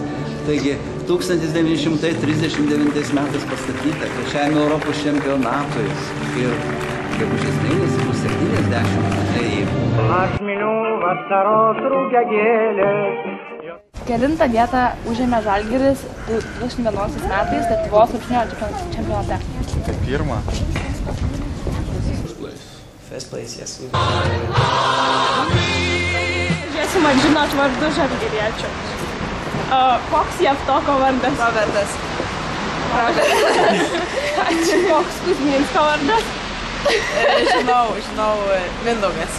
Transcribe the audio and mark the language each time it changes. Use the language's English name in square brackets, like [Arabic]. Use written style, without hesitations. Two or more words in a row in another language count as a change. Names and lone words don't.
[Lithuanian] Taigi 1939 metais pastatyta trečiajame Europos čempionatui ir gegužės mėnesį bus 70. Aš vasaros rugiagėlės. Kelintą vietą užėmė Žalgiris 2011 metais Lietuvos krepšinio čempionate. Tai pirmą. [English] First place, yes. [Lithuanian] Žiūrėsim, ar žinot vardus žalgiriečių. Koks Javtoko vardas? Robertas. Ačiū. Koks Kuzminsko vardas? Žinau, Mindaugas.